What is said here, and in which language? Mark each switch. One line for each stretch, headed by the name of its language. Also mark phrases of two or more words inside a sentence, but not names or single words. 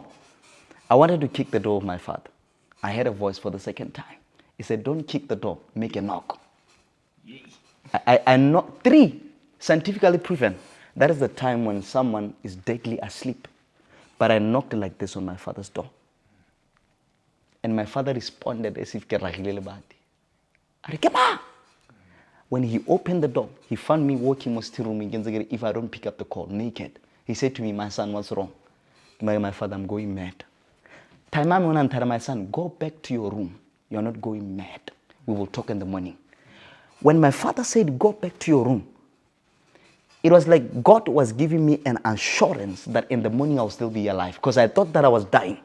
English: I wanted to kick the door of my father. I heard a voice for the second time. He said, don't kick the door, make a knock. I knocked 3, scientifically proven. That is the time when someone is deadly asleep. But I knocked like this on my father's door. And And my father responded as if
Tswana: ke ragile lebati. A re, "Ke ba?"
English: When he opened the door, he found me walking in the room. If I don't pick up the call, naked. He said to me, "My son, what's wrong?" My father, "I'm going mad." Time I'm going to tell my son, "Go back to your room. You're not going mad. We will talk in the morning." When my father said, "Go back to your room," it was like God was giving me an assurance that in the morning I'll still be alive, because I thought that I was dying.